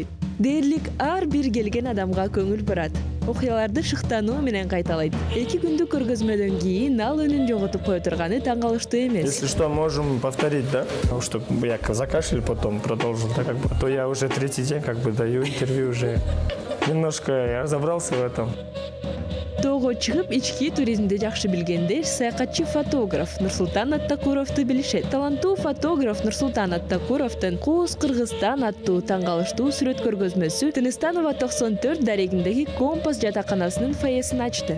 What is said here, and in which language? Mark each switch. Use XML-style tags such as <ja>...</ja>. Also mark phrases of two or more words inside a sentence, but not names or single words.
<ky>Дээрлик ар бир келген адамга көңүл бурат. Окуяларды шыктануу менен кайталайт. 2 күндүк көргөзмөдөн кийин ал үнүн жоготуп кое турганы таң калыштуу эмес.</ky> <ru>Если что, можем повторить, да? Чтобы я закашлял, потом продолжил, да, то я уже 3-й день даю интервью уже. Немножко я разобрался в этом.</ru> <ky>Тоого чыгып ички туризмди жакшы билгендер саякатчы фотограф Нурсултан Аттакуровду билишет. Таланттуу фотограф Нурсултан Аттакуровдун Кооз Кыргызстан аттуу таң калыштуу сүрөт көргөзмөсү Тыныстанова 94 дарегиндеги Компас жатаканасынын фойесин ачты.</ky>